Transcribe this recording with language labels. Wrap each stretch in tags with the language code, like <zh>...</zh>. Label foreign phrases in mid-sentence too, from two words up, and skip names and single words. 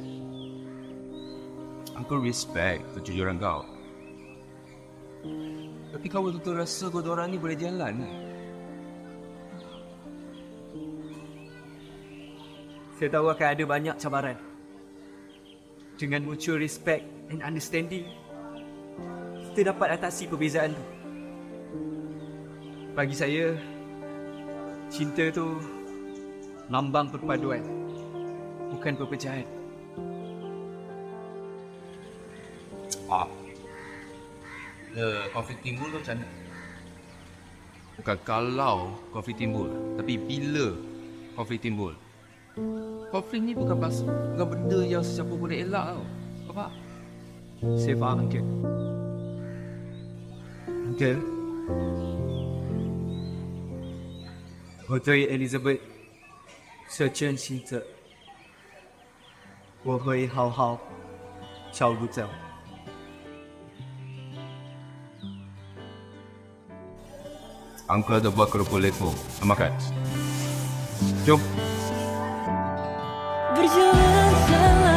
<ms>Uncle respect kejujuran kau. Tapi kau betul-betul rasa kau orang ni boleh jalan? Saya tahu akan ada banyak cabaran. Dengan</ms> <en>mutual respect and understanding,</en> <ms>kita dapat atasi perbezaan tu. Bagi saya, cinta tu lambang perpaduan, bukan perpecahan. Konflik timbul tu macam mana? Bukan kalau konflik timbul, tapi bila konflik timbul. Konflik ni bukan benda yang sesiapa boleh elak tau. Kau faham? Saya faham, Uncle. Uncle, Hotel Elizabeth</ms> <zh>是真心的，我会好好照顾着。</zh> <ms>Uncle dah buat kerupuk lepo. Makan. Jom. Berjalan</ms>